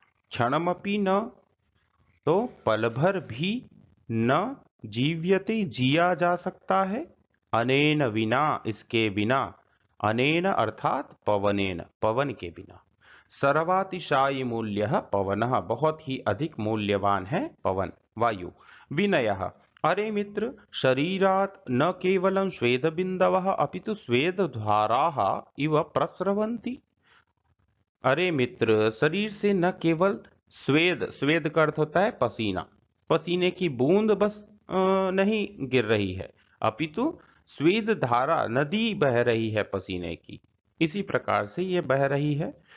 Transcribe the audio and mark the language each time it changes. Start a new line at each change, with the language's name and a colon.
Sanskrit: क्षणमपि न,
Hindi: तो पल भर भी,
Sanskrit: न जीव्यते
Hindi: जिया जा सकता है,
Sanskrit: अनेन विना
Hindi: इसके बिना,
Sanskrit: अनेन अर्थात पवनेन
Hindi: पवन के बिना,
Sanskrit: सर्वातिशायी मूल्यः पवनः
Hindi: बहुत ही अधिक मूल्यवान है पवन वायु।
Sanskrit: विनयः, अरे मित्र, शरीरात् न केवलं स्वेदबिन्दवः अपितु स्वेदधाराः इव प्रस्रवन्ति।
Hindi: अरे मित्र, शरीर से न केवल स्वेद, स्वेद का अर्थ होता है पसीना, पसीने की बूंद बस नहीं गिर रही है, अपितु स्वेद धारा नदी बह रही है पसीने की, इसी प्रकार से ये बह रही है।